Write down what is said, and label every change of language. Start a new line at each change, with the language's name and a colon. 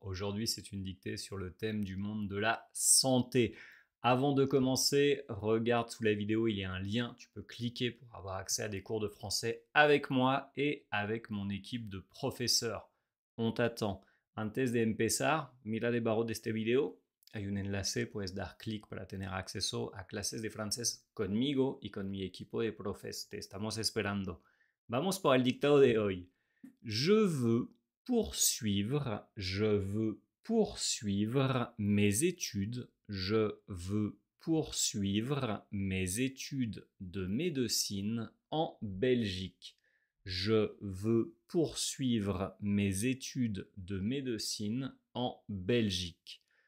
French: Aujourd'hui, c'est une dictée sur le thème du monde de la santé. Avant de commencer, regarde sous la vidéo, il y a un lien. Tu peux cliquer pour avoir accès à des cours de français avec moi et avec mon équipe de professeurs. On t'attend.
Spanish: Antes de empezar, mira debajo de este video. Hay un enlace, puedes dar clic para tener acceso a clases de francés conmigo y con mi equipo de profes. Te estamos esperando. Vamos por el dictado de hoy.
French: Je veux poursuivre mes études. Je veux poursuivre mes études de médecine en Belgique. Je veux poursuivre mes études de médecine en Belgique.